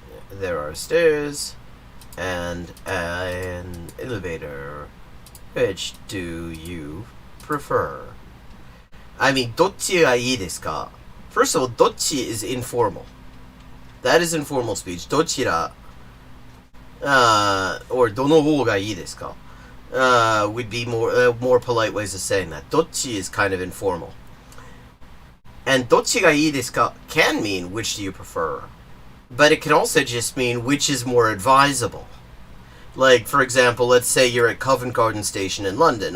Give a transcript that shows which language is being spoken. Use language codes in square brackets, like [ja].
[en] There are stairs and an elevator. Which do you prefer? [ja] どっちがいいですか? [en] First of all, どっち is informal. That is informal speech. [ja] どちら or どの方がいいですか? [en] Would be more polite ways of saying that. どっち is kind of informal. And [ja] どっちがいいですか [en] can mean which do you prefer. But it can also just mean which is more advisable. Like, for example, let's say you're at Covent Garden Station in London.